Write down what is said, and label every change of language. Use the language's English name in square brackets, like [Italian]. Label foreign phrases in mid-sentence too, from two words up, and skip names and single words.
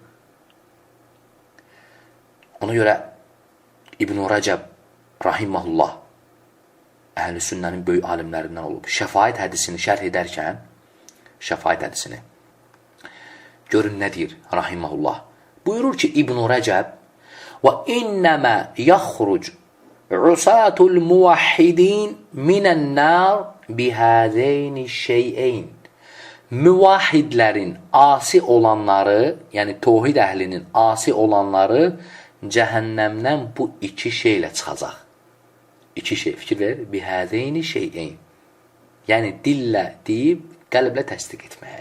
[Azerbaijani] Ona görə İbn-i Rəcəb rahiməhullah əhl-i sünnənin böyük alimlərindən olub. Şəfaət hədisini şərh edərkən, şəfaət hədisini görün nə deyir rahiməhullah. Buyurur ki, İbn-i Rəcəb [Arabic] وَإِنَّمَا يَخْرُجْ عُسَاتُ الْمُوَحِّدِينَ مِنَ النَّارِ بِهَذَيْنِ الشَّيْئَيْنِ [Azerbaijani] Müvahidlərin asi olanları, yəni tövhid əhlinin asi olanları cəhənnəmdən bu iki şeylə çıxacaq. İki şey, fikir ver. [Arabic] بهذين الشيئين. [Azerbaijani] Yəni dillə deyib, qəlblə təsdiq etmək.